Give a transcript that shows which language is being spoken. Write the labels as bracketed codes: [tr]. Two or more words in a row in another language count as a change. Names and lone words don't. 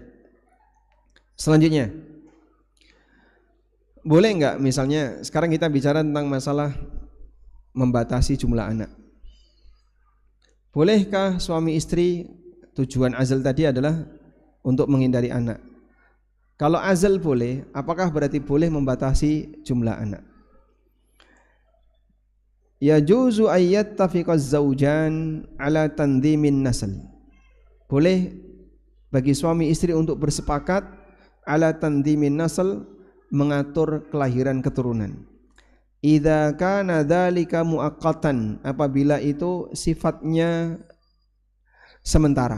[id] Selanjutnya, boleh enggak misalnya sekarang kita bicara tentang masalah membatasi jumlah anak. Bolehkah suami istri tujuan azal tadi adalah untuk menghindari anak? Kalau azal boleh, apakah berarti boleh membatasi jumlah anak? [ar] يجوز أن يتفق الزوجان على تنظيم النسل. [id] Boleh bagi suami istri untuk bersepakat [ar] على تنظيم النسل, [id] mengatur kelahiran keturunan. [ar] إذا كان ذلك مؤقتا, [id] apabila itu sifatnya sementara.